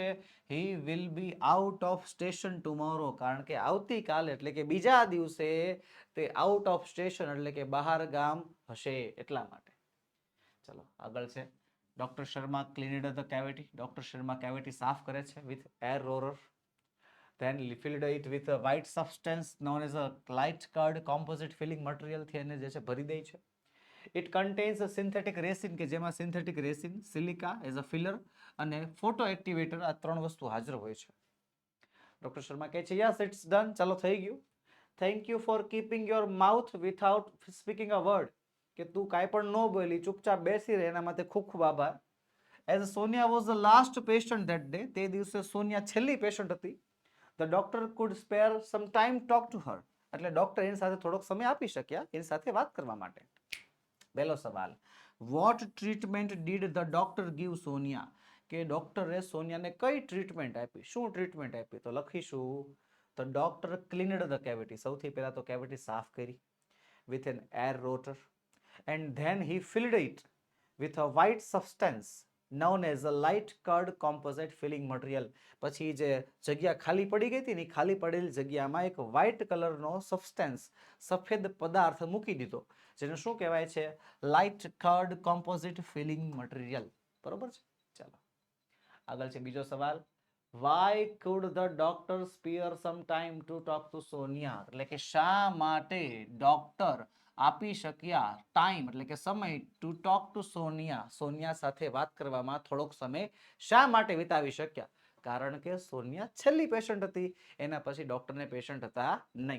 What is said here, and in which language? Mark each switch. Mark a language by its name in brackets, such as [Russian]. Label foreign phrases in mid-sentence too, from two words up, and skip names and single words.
[English] He will be out of station tomorrow, [Gujarati] કારણ કે આવતીકાલે એટલે કે બીજા દિવસે તે [English] out of station [Gujarati] એટલે કે બહાર ગામ હશે, એટલા માટે. ચલો આગળ છે ડોક્ટર શર્મા [English] cleaned the cavity. [Gujarati] ડોક્ટર શર્મા કેવિટી સાફ કરે છે [English] with air rorer. then filled it with a white substance known as a light colored composite filling material [Gujarati] થી એને જે છે ભરી દે છે. [English] It contains a synthetic resin, [Gujarati] કે જેમાં [English] synthetic resin, silica as a filler અને photo activator, [Gujarati] આ ત્રણ વસ્તુ હાજર હોય છે. ડોક્ટર શર્મા કહે છે [English] yes it's done, [Gujarati] ચાલો થઈ ગયું. [English] Thank you for keeping your mouth without speaking a word, [Gujarati] કે તું કાંઈ પણ ન બોલી, ચૂપચાપ બેસી રહે, એના માટે ખૂબ ખૂબ આભાર. [English] As Sonia was the last patient that day, [Gujarati] તે દિવસે સોનિયા છેલ્લી પેશન્ટ હતી. [English] The doctor could spare some time talk to her, [Gujarati] એટલે ડોક્ટર એની સાથે થોડોક સમય આપી શક્યા એની સાથે વાત કરવા માટે. પહેલો સવાલ, [English] What treatment did the doctor give Sonia, [Gujarati] કે ડોક્ટરે સોનિયાને કઈ ટ્રીટમેન્ટ આપી, શું ટ્રીટમેન્ટ આપી? તો લખીશું [English] The doctor cleaned the cavity, [Gujarati] સૌથી પહેલા તો કેવિટી સાફ કરી [English] with an air rotor, and then he filled it with a white substance known as a light curd composite filling material. [Gujarati] પછી જે જગ્યા ખાલી પડી ગઈ હતી ને, ખાલી પડેલી જગ્યામાં એક વ્હાઇટ કલરનો સબસ્ટેન્સ, સફેદ પદાર્થ મૂકી દીધો, જેને શું કહેવાય છે? [English] light curd composite filling material. [Gujarati] બરોબર છે? ચાલો આગળ છે બીજો સવાલ. [English] Why could the doctor spare some time to talk to Sonia? [Gujarati] એટલે કે શા માટે ડોક્ટર આપી શક્યા ટાઈમ એટલે કે સમય [English] to talk to Sonia, [Gujarati] સોનિયા સાથે વાત કરવામાં થોડોક સમય શા માટે વિતાવી શક્યા? કારણ કે સોનિયા છેલ્લી પેશન્ટ હતી, એના પછી ડોક્ટરને પેશન્ટ હતા નહીં.